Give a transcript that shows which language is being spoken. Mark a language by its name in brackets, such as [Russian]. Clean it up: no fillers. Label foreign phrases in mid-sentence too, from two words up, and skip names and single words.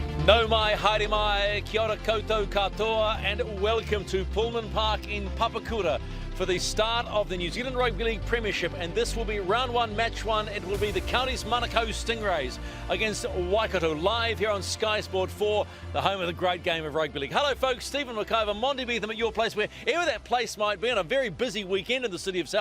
[Māori] No mai, haere mai, kia ora koutou katoa, [English] and welcome to Pullman Park in Papakura for the start of the New Zealand Rugby League Premiership, and this will be round one, match one. It will be the county's Manukau Stingrays against Waikato, live here on Sky Sport 4, the home of the great game of rugby league. Hello folks, Stephen McIver, Monty Beetham at your place, wherever that place might be, on a very busy weekend in the city of South.